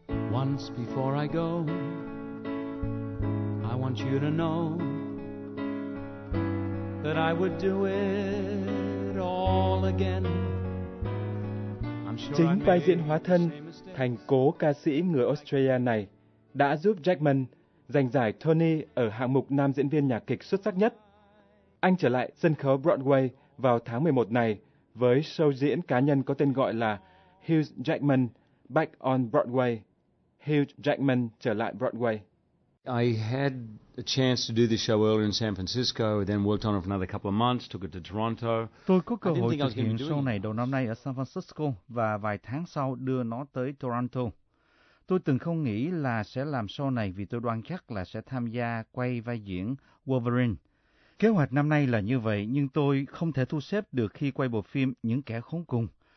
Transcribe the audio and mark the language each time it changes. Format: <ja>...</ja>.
<en>Once before I go, I want you to know that I would do it all again.</en> <vi>Chính vai diễn hóa thân thành cố ca sĩ người Australia này đã giúp Jackman giành giải Tony ở hạng mục nam diễn viên nhạc kịch xuất sắc nhất. Anh trở lại sân khấu Broadway vào tháng 11 này với show diễn cá nhân có tên gọi là Hugh Jackman Back on Broadway. Hugh Jackman trở lại Broadway.</vi> <en>I had a chance to do this show earlier in San Francisco, then worked on it for another couple of months, took it to Toronto.</en> <vi>Tôi có cơ hội thực hiện show này đầu năm nay ở San Francisco và vài tháng sau đưa nó tới Toronto. Tôi từng không nghĩ là sẽ làm show này vì tôi đoán chắc là sẽ tham gia quay vai diễn Wolverine. Kế hoạch năm nay là như vậy, nhưng tôi không thể thu xếp được khi quay bộ phim Những Kẻ Khốn Cùng.</vi>